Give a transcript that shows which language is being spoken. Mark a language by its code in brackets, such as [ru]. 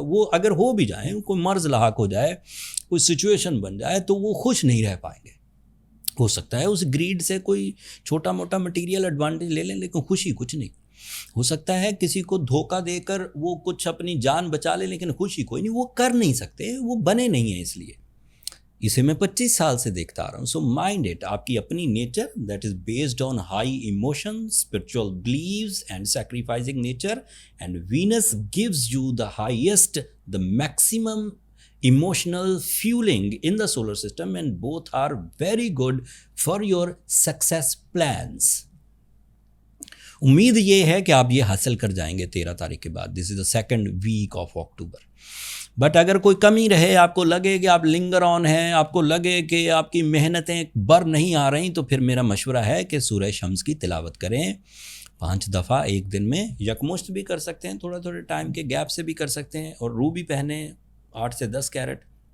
[ur] وہ اگر ہو بھی جائیں, کوئی مرض لاحق ہو جائے, کوئی سچویشن بن جائے, تو وہ خوش نہیں رہ پائیں گے. ہو سکتا ہے اس گریڈ سے کوئی چھوٹا موٹا مٹیریل ایڈوانٹیج لے لیں, لیکن خوشی کچھ نہیں. ہو سکتا ہے کسی کو دھوکہ دے کر وہ کچھ اپنی جان بچا لے, لیکن خوشی کوئی نہیں. وہ کر نہیں سکتے, وہ بنے نہیں ہیں. اس لیے اسے میں 25 سال سے دیکھتا آ رہا ہوں. [en] so mind it, [ur] آپ کی اپنی [en] Nature that is based on high emotion, spiritual believes and sacrificing nature, and Venus gives you the highest, the maximum emotional fueling in the solar system, and both are very good for your success plans. [ur] امید یہ ہے کہ آپ یہ حاصل کر جائیں گے 13 تاریخ کے بعد. [en] This is the second week of October. [ur] But اگر کوئی کمی رہے, آپ کو لگے کہ آپ لنگر آن ہیں, آپ کو لگے کہ آپ کی محنتیں بر نہیں آ رہی, تو پھر میرا مشورہ ہے کہ سورہ شمس کی تلاوت کریں 5 دفعہ ایک دن میں. یکمشت بھی کر سکتے ہیں, تھوڑا تھوڑے ٹائم کے گیپ سے بھی کر سکتے ہیں, اور رو بھی پہنیں 8 سے 10 کیرٹ.